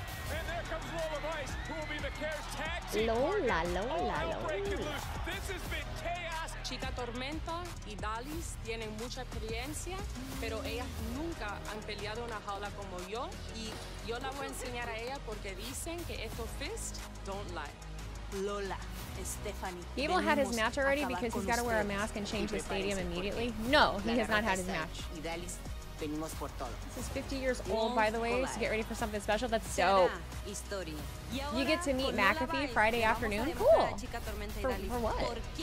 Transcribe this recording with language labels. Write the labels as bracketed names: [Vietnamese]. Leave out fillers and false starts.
[English] And there comes Lola Vice, who will be Vaquer's tag team Lola. This has been chaos. [Spanish] Chica Tormenta y Dalys tienen mucha experiencia, pero ellas nunca han peleado una jaula como yo. Y yo la voy a enseñar a ella porque dicen que estos [English] fists don't lie. Lola, Stephanie. Gable had his match already because he's got to wear a mask and change the stadium immediately. No, he has not had his match. This is 50 years old, by the way, so get ready for something special. That's dope. You get to meet McAfee Friday afternoon? Cool. For what?